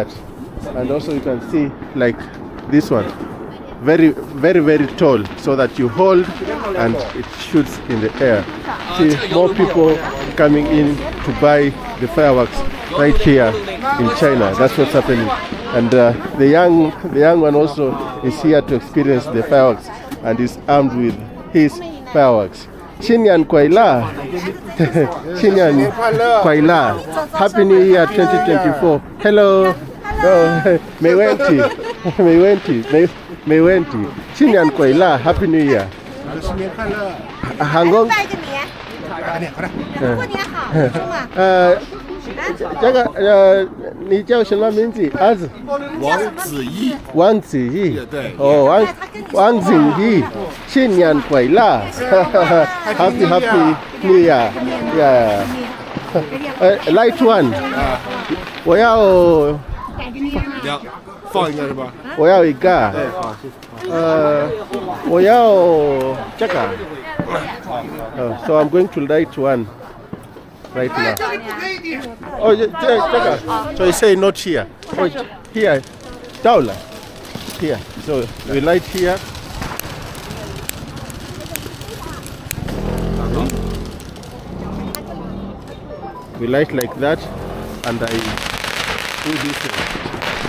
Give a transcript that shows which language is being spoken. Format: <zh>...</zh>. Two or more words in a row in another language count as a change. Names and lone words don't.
<en>And also you can see like this one, very tall, so that you hold and it shoots in the air. See more people coming in to buy the fireworks right here in China. That's what's happening. And the young one also is here to experience the fireworks and is armed with his fireworks.</en> <zh>新年快乐。新年快乐.</zh> <en>Happy New Year 2024. Hello. Oh,</en> <zh>没问题. 新年快乐.</zh> <en>Happy New Year.</en> <zh>Hangong. 过年好，兄啊！这个你叫什么名字？儿子？王子毅。对。哦，王子毅，新年快乐 ！</zh> <en>Happy New Year！ Light one。</en> <zh>我要放一个是吧？我要一个。我要这个。</zh> <en>So I'm going to light one right now. Oh, yeah. So you say not here. Oh, here. Down. Here. So we light here. We light like that, and I do this thing.</en>